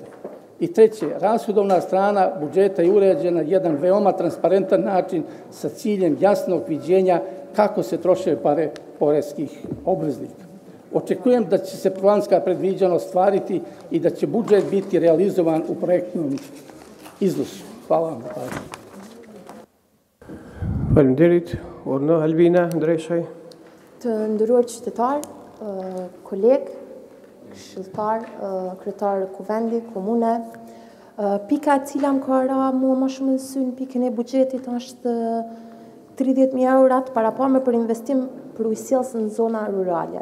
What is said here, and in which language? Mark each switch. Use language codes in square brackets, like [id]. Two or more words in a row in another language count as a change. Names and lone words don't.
[sr] I treće, rashodovna strana budžeta je uređena na jedan veoma transparentan način sa ciljem jasnog viđenja kako se troše pare poreskih obveznika. Očekujem da će se planska predviđanja ostvariti i da će budžet biti realizovan u projektnom iznosu. Hvala vam. [sq] Faleminderit. Orna Albina Ndreshaj. Të nderuar qytetar, koleg, këshilltar, kryetar Kuvendit, komune. Pika e cila më ka ra mua më shumë në sy në pikën e buxhetit është 30.000 eurat para pame për investim për ujësjellës në zona rurale.